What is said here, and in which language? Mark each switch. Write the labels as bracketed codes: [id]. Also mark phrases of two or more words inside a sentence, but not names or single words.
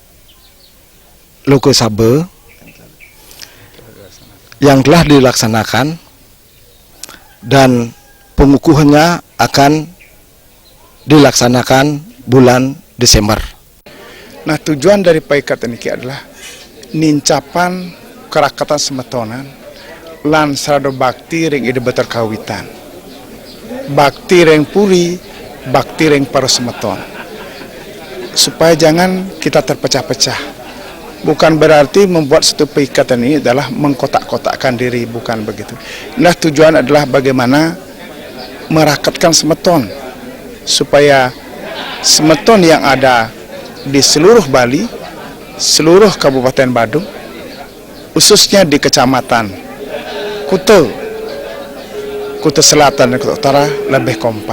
[id] Lokasaba yang telah dilaksanakan dan pengukuhannya akan dilaksanakan bulan Desember. Nah, tujuan dari Paikatan ini adalah [ban] nincapan kerakatan semetonan lan sarado bakti ring Ide Betara Kawitan, bakti ring puri, bakti ring para semeton, [id] supaya jangan kita terpecah-pecah. Bukan berarti membuat satu Paikatan ini adalah mengkotak-kotakkan diri, bukan begitu. Nah, tujuan adalah bagaimana merakatkan semeton supaya semeton yang ada di seluruh Bali, seluruh Kabupaten Badung, khususnya di Kecamatan Kuta Selatan dan Kuta Utara lebih kompak.